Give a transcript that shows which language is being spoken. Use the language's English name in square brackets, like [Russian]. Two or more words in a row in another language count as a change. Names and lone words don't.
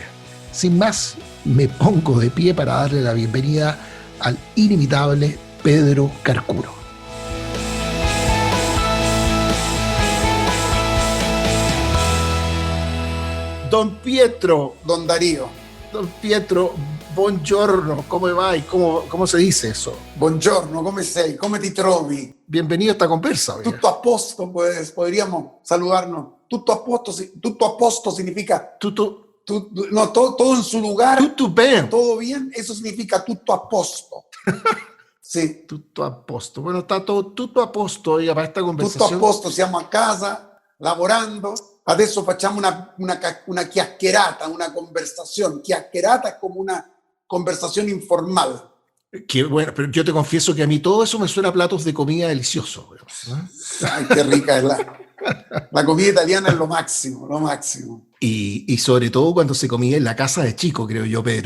[Spanish] Sin más, me pongo de pie para darle la bienvenida al inimitable Pedro Carcuro. Don Pietro, Don Darío. [Italian] Don Pietro, buongiorno, [Spanish] ¿cómo va? ¿Y cómo se dice eso? [Italian] Buongiorno, come sei? Come ti trovi? [Spanish] Bienvenido a esta conversa. [Italian] Tutto a posto, [Spanish] pues, podríamos saludarnos. [Italian] Tutto a posto significa... [Spanish] No, todo en su lugar. Tutto bien. Todo bien, eso significa [Italian] tutto a posto. [Spanish] Sì. [Italian] Tutto a posto. [Spanish] Bueno, está todo [Italian] tutto a posto [Spanish] para esta conversazione. [Italian] Tutto a posto, siamo a casa, lavorando. Adesso facciamo una chiacchierata, [Spanish] una conversación. Chiacchierata es como una conversación informal. Qué bueno, pero yo te confieso que a mí todo eso me suena a platos de comida deliciosos. Ay, qué rica es la comida italiana, es lo máximo, lo máximo. Y sobre todo cuando se comía en la casa de chico, creo yo, Pedro.